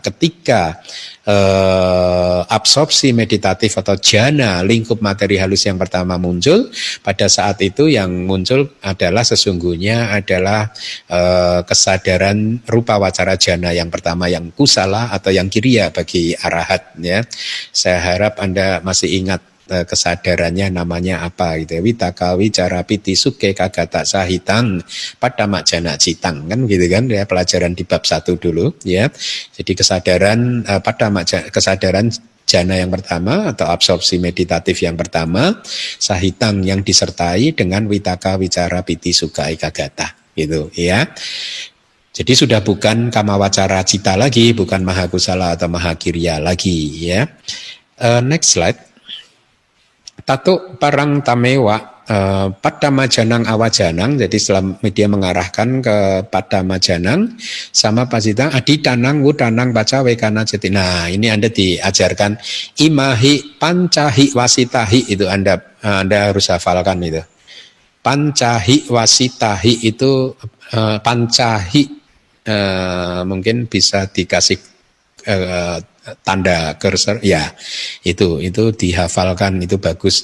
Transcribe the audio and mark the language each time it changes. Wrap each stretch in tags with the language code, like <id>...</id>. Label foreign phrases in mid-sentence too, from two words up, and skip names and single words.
<id>Ketika absorpsi meditatif atau jhana lingkup materi halus yang pertama muncul, pada saat itu yang muncul adalah sesungguhnya adalah kesadaran</id> <pi>rupa wacara jhana</pi> <id>yang pertama, yang kusala atau yang kiriya bagi arahat, ya. Saya harap Anda masih ingat kesadarannya namanya apa gitu ya.</id> <pi>Vitaka wicara piti suke kagata sahitang padama jana citang,</pi> <id>kan gitu kan ya, pelajaran di bab 1 dulu, ya. Jadi kesadaran kesadaran jana yang pertama atau absorpsi meditatif yang pertama, sahitang yang disertai dengan</id> <pi>vitaka wicara piti suka ekagata</pi> <id>gitu, ya. Jadi sudah bukan</id> <pi>kamawacara cita</pi> <id>lagi, bukan mahakusala atau mahakiriya lagi, ya.</id> <en>Next slide.</en> <pi>Tato parang tamewa padama janang awajanang.</pi> <id>Jadi setelah dia mengarahkan ke</id> <pi>padama janang sama pasitang aditanang wudanang baca wekana jati.</pi> <id>Nah, ini Anda diajarkan</id> <pi>imahi pancahi wasitahi,</pi> <id>itu Anda harus hafalkan itu.</id> <pi>Pancahi wasitahi</pi> <id>itu pancahi mungkin bisa dikasih tanda cursor ya, itu dihafalkan, itu bagus.</id>